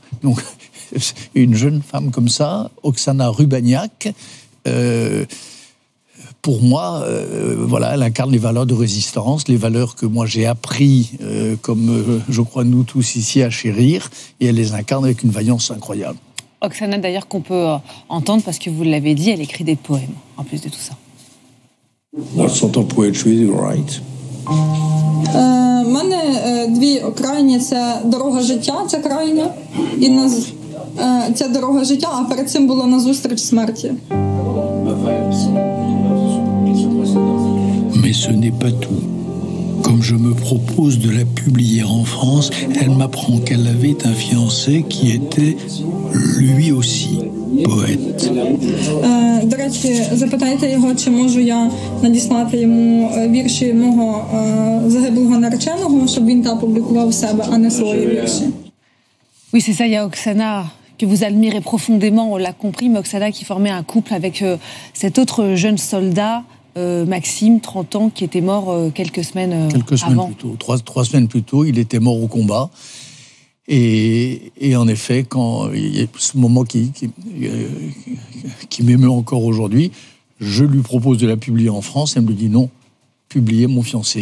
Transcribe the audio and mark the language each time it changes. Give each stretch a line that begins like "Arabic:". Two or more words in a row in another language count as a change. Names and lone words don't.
French: Donc, une jeune femme comme ça, Oksana Rubaniak, pour moi, voilà, elle incarne les valeurs de résistance, les valeurs que moi j'ai appris, comme je crois nous tous ici, à chérir, et elle les incarne avec une vaillance incroyable. Oksana, d'ailleurs, qu'on peut entendre, parce que vous l'avez dit, elle écrit des poèmes, en plus de tout ça.
English: Lots of poetry, right?
Ukrainian: У мене дві крайні – це дорога життя, це крайня, і це дорога життя, а перед цим була назустріч смерті.
French: Mais ce n'est pas tout. Comme je me propose de la publier en France, elle m'apprend qu'elle avait un fiancé qui était lui aussi poète.
Ukrainian: До речі, запитайте його, чи можу я надіслати йому вірші мого загиблого нареченого, щоб він там публікував себе, а не свої вірші.
French: Oui, c'est ça, il y a Oksana que vous admirez profondément, on l'a compris, mais Oksana qui formait un couple avec cet autre jeune soldat, Maxime, 30 ans, qui était mort quelques semaines avant. Quelques semaines plus tôt, trois semaines plus tôt, il était mort au combat. Et en effet, quand il y a ce moment qui m'émeut encore aujourd'hui, je lui propose de la publier en France, elle me dit non, publiez mon fiancé.